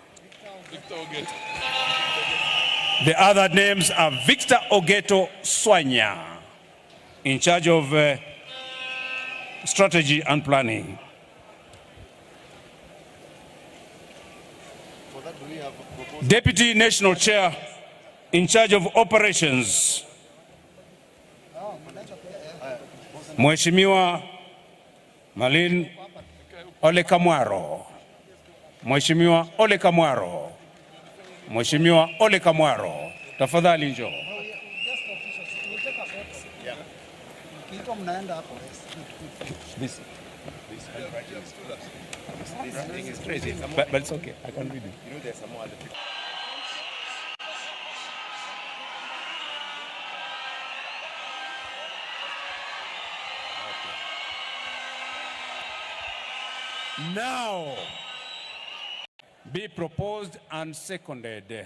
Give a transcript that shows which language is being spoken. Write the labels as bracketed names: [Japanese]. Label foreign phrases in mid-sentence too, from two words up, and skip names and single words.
[English] The other names are Victor Ogeto Swanya, in charge of strategy and planning. Deputy National Chair in charge of operations, [Swahili] Mheshimiwa Malin Ole Kamwaro. Mheshimiwa Ole Kamwaro. Mheshimiwa Ole Kamwaro. Tafadhali njoo. [English] This thing is crazy, but it's okay. I can read it. You know, there's some more other people. Now, be proposed and seconded.